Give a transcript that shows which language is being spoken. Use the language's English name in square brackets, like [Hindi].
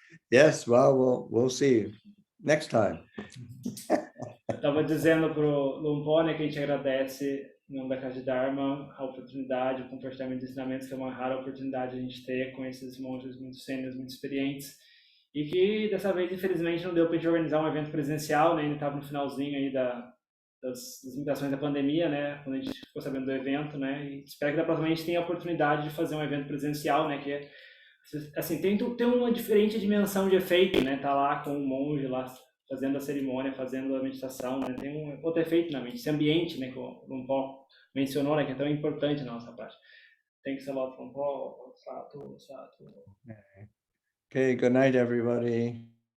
[English] Yes, well, we'll see next time. [Portuguese] Eu estava dizendo pro Shalom Paul, né, que a gente agradece em nome da Casa de Dharma, a oportunidade, o compartilhamento de ensinamentos, que é uma rara oportunidade a gente ter com esses monges muito sêniores, muito experientes, e que dessa vez, infelizmente, não deu para a gente organizar um evento presencial, né? Ainda estava no finalzinho aí das limitações da pandemia, né? Quando a gente ficou sabendo do evento, né? E espero que da próxima a gente tenha a oportunidade de fazer um evento presencial, né? Que assim, tem uma diferente dimensão de efeito, né? Tá lá com o monge lá fazendo a cerimônia, fazendo a meditação, né? Tem um outro efeito na mente, esse ambiente, né? Que o Lumpó mencionou, né? Que é tão importante na nossa prática. Tem que ser lá, Lumpó, Sato. [English] Okay, good night, everybody.